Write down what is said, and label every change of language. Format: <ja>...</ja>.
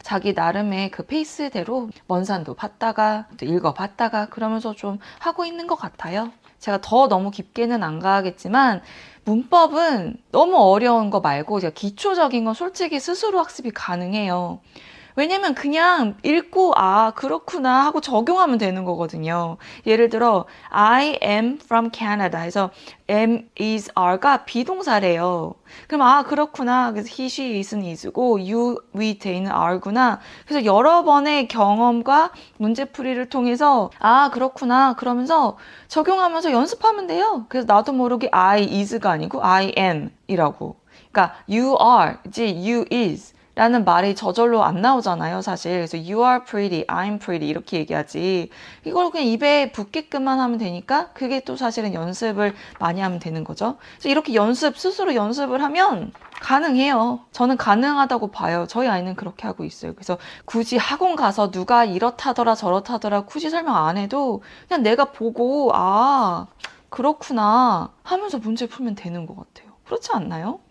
<ko>자기 나름의 그 페이스대로 먼산도 봤다가 또 읽어봤다가 그러면서 좀 하고 있는 것 같아요. 제가 더 너무 깊게는 안 가겠지만 문법은 너무 어려운 거 말고 제가 기초적인 건 솔직히 스스로 학습이 가능해요. 왜냐면 그냥 읽고 그렇구나 하고 적용하면 되는 거거든요. 예를 들어</ko> <en>I am from Canada</en> <ko>해서 am, is, are가 비동사래요. 그럼 그렇구나. 그래서 he, she, is는 is고 you, we, they는 are구나. 그래서 여러 번의 경험과 문제풀이를 통해서 그렇구나. 그러면서 적용하면서 연습하면 돼요. 그래서 나도 모르게</ko> <en>I is</en> <ko>가 아니고</ko> <en>I am</en> <ko>이라고. 그러니까</ko> <en>you are,</en> <ko>지</ko> <en>you is</en> <ko>라는 말이 저절로 안 나오잖아요, 사실. 그래서</ko> <en>you are pretty, I'm pretty</en> <ko>이렇게 얘기하지. 이걸 그냥 입에 붙게끔만 하면 되니까 그게 또 사실은 연습을 많이 하면 되는 거죠. 그래서 이렇게 스스로 연습을 하면 가능해요. 저는 가능하다고 봐요. 저희 아이는 그렇게 하고 있어요. 그래서 굳이 학원 가서 누가 이렇다더라 저렇다더라 굳이 설명 안 해도 그냥 내가 보고 그렇구나 하면서 문제 풀면 되는 것 같아요. 그렇지 않나요?</ko>